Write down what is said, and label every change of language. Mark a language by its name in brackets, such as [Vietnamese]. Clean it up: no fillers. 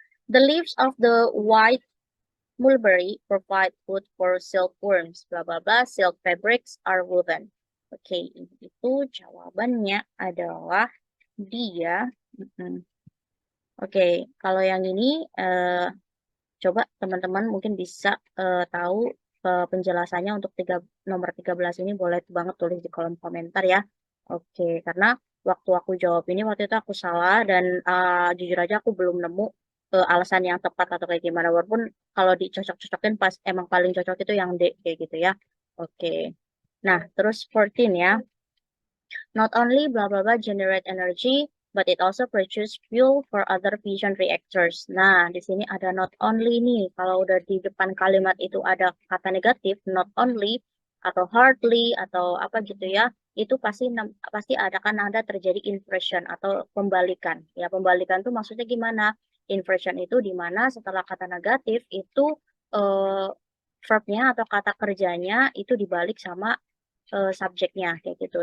[English] The leaves of the white mulberry provide food for silkworms. Bla bla bla. Silk fabrics are woven. [Indonesian] Oke, itu jawabannya adalah dia. Oke, kalau yang ini coba teman-teman mungkin bisa tahu penjelasannya untuk nomor 13 ini boleh banget tulis di kolom komentar ya. Oke, karena waktu aku jawab ini waktu itu aku salah dan jujur aja aku belum nemu alasan yang tepat atau kayak gimana. Walaupun kalau dicocok-cocokin pas emang paling cocok itu yang D kayak gitu ya. Oke. Nah, terus 14 ya. [English] Not only blah blah blah generate energy, but it also produce fuel for other fission reactors. [Indonesian] Nah, di sini ada not only nih. Kalau udah di depan kalimat itu ada kata negatif, not only atau hardly atau apa gitu ya, itu pasti ada terjadi inversion atau pembalikan. Ya, pembalikan tuh maksudnya gimana? Inversion itu di mana setelah kata negatif itu eh, verbnya atau kata kerjanya itu dibalik sama subjeknya kayak gitu.